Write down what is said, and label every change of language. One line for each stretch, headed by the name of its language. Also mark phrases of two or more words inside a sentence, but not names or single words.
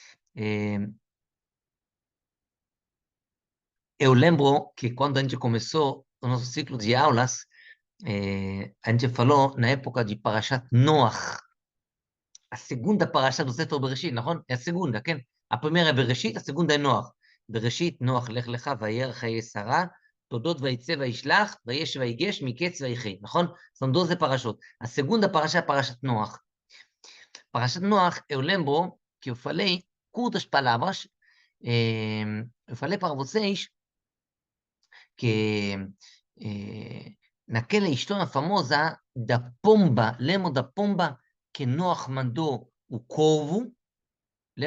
Portuguese: Eu lembro que quando a gente começou o nosso ciclo de aulas, a gente falou na época de Parashat Noach, a segunda parasha do Sefer Bereshit, נכון? É a segunda, כן? A primeira é Bereshit, a segunda é Noach. Bereshit, Noach, לך לך, וירא חיי שרה, תודות ויצא וישלח, ויש ויגש, מקץ ויחי, נכון? São 12 parashot. A segunda parasha é Parashat Noach. Parashat Noach, eu lembro que eu falei curtas palavras, eu falei para vocês que naquela história famosa da pomba, lembra da pomba que Noach mandou o corvo?